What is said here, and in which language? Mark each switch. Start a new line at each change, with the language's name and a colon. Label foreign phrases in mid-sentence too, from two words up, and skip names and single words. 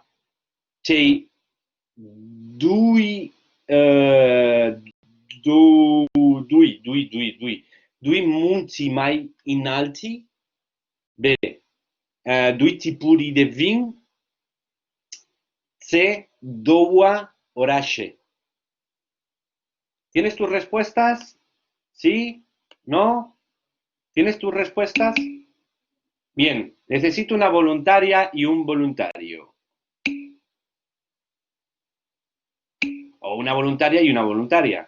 Romanian: Cei doi munți mai înalți. B. Doi tipuri de vin. C. Două orașe.
Spanish: ¿Tienes tus respuestas? ¿Sí? ¿No? ¿Tienes tus respuestas? Bien, necesito una voluntaria y un voluntario. O una voluntaria y una voluntaria.